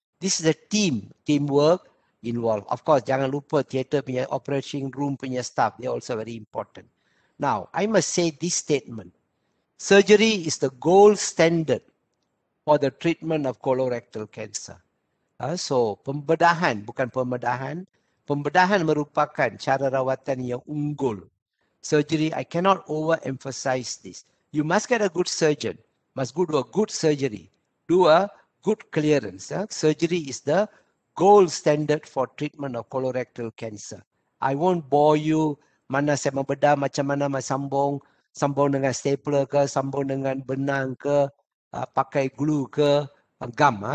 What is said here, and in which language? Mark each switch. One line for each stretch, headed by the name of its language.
English: This is a teamwork involved. Of course,
Malay: jangan lupa theater punya operating room punya staff,
English: they are also very important. Now, I must say this statement. Surgery is the gold standard for the treatment of colorectal cancer.
Malay: So, pembedahan, bukan pemedahan. Pembedahan merupakan cara rawatan yang unggul.
English: Surgery, I cannot overemphasize this. You must get a good surgeon, must go to a good surgery, do a good clearance. Surgery is the gold standard for treatment of colorectal cancer. I won't bore you
Malay: mana saya membedah, macam mana sambung dengan stapler ke, sambung dengan benang ke, pakai glue ke, gam.